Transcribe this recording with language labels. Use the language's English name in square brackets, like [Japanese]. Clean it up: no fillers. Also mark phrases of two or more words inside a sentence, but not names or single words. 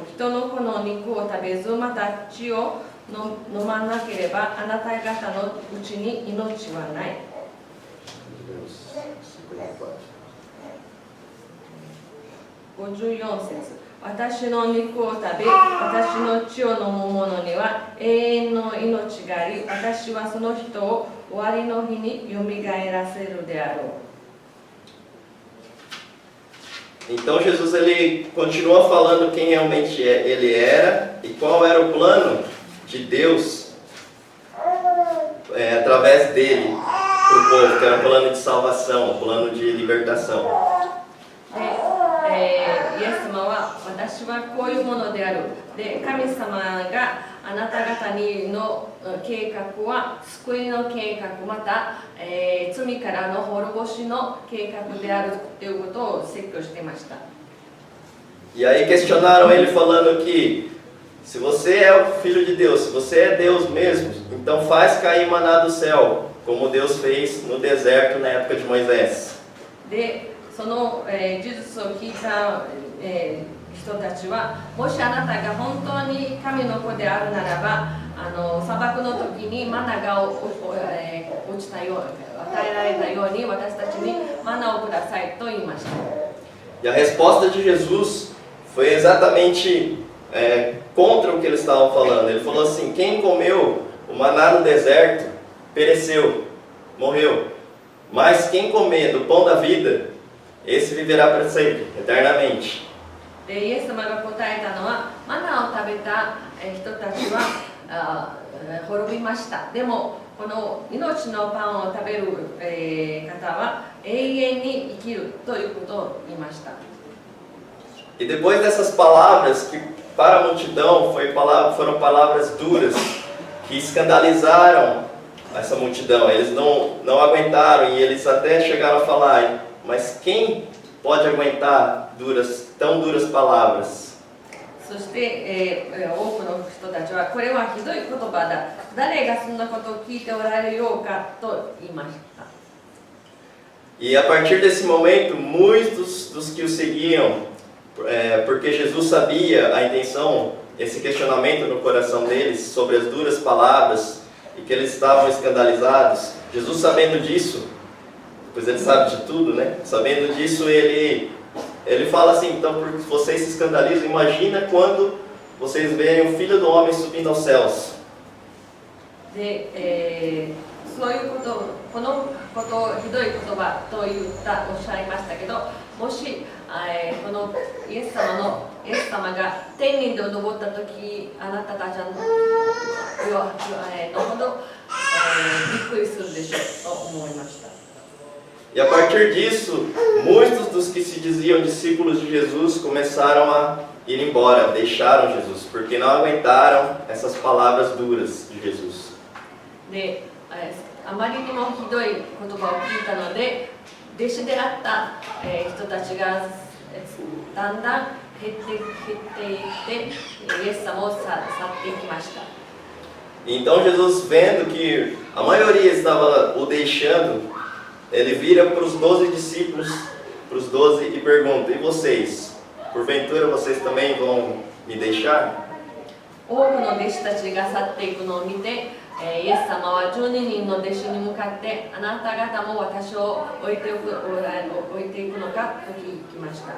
[Japanese] 人の子の肉を食べず、また血を飲まなければ、あなた方のうちに命はない。54節。私の肉を食べ、私の血を飲む者には永遠の命があり、私はその人を終わりの日によみがえらせるであろう。 [Portuguese] Então Jesus ele continua falando quem realmente ele era e qual era o plano de Deus através dele para o povo, que era um plano de salvação, um plano de libertação. [Japanese] イエス様は私はこういうものである。で、神様があなた方にの計画は救いの計画、また、罪からの滅ぼしの計画であるということを説教していました。 [Portuguese] E aí questionaram ele falando que se você é o Filho de Deus, se você é Deus mesmo, então faz cair maná do céu, como Deus fez no deserto na época de Moisés. [Japanese] で、その、事実を聞いた、人たちは、もしあなたが本当に神の子であるならば、砂漠の時にマナが落ちたよう、与えられたように私たちにマナをくださいと言いました。 [Portuguese] E a resposta de Jesus foi exatamente contra o que eles estavam falando. Ele falou assim: quem comeu o maná no deserto pereceu, morreu. Mas quem comer do pão da vida, esse viverá para sempre, eternamente. [Japanese] でイエス様が答えたのは、マナを食べた人たちは滅びました。でもこの命のパンを食べる方は永遠に生きるということを言いました。 [Portuguese] E depois dessas palavras, que para a multidão foram palavras duras, que escandalizaram essa multidão, eles não aguentaram e eles até chegaram a falar: mas quem pode aguentar tão duras palavras? [Japanese] そして、多くの人たちはこれはひどい言葉だ、誰がそんなことを聞いておられようかと言いました。 [Portuguese] E a partir desse momento, muitos dos que o seguiam, porque Jesus sabia a intenção, esse questionamento no coração deles sobre as duras palavras e que eles estavam escandalizados, Jesus sabendo disso, pois ele sabe de tudo, né? Sabendo disso, ele fala assim: então, porque vocês se escandalizam, imagina quando vocês verem o Filho do Homem subindo aos céus. [Japanese] で、そういうこと、このことをひどい言葉とおっしゃいましたけど、もし、このイエス様が天に昇った時、あなたたちのほど、びっくりするでしょうと思いました。 [Portuguese] E a partir disso, muitos dos que se diziam discípulos de Jesus começaram a ir embora, deixaram Jesus, porque não aguentaram essas palavras duras de Jesus. [Japanese] で、あまりにもひどい言葉を聞いたので、弟子であった、人たちがだんだん減っていってイエス様を去っていきました。 [Portuguese] Então Jesus, vendo que a maioria estava o deixando, ele vira para os 12 discípulos, para os 12 e pergunta: e vocês? porventura vocês também vão me deixar? [Japanese] 多くの弟子たちが去っていくのを見て、イエス様は12人の弟子に向かって、あなた方も私を置いていくのかと聞きました。